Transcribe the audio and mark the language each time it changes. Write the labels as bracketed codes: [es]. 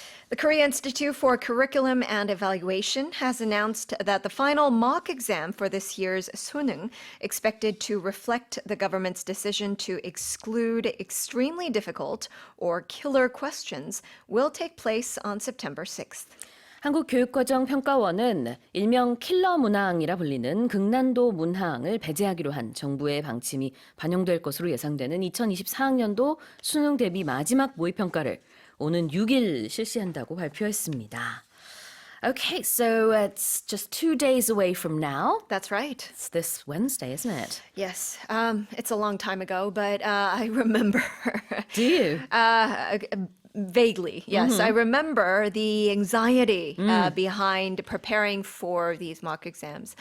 [en] The Korea Institute for Curriculum and Evaluation has announced that the final mock exam for this year's suneung, expected to reflect the government's decision to exclude extremely difficult or killer questions, will take place on September 6th. [ko] 한국교육과정평가원은 일명 킬러 문항이라 불리는 극난도 문항을 배제하기로 한 정부의 방침이 반영될 것으로 예상되는 2024학년도 수능 대비 마지막 모의평가를 오는 6일 실시한다고 발표했습니다. [en] Okay, so it's just 2 days away from now. That's right. It's this Wednesday, isn't it? Yes, it's a long time ago, but I remember. Do you? Vaguely, yes. I remember the anxiety behind preparing for these mock exams.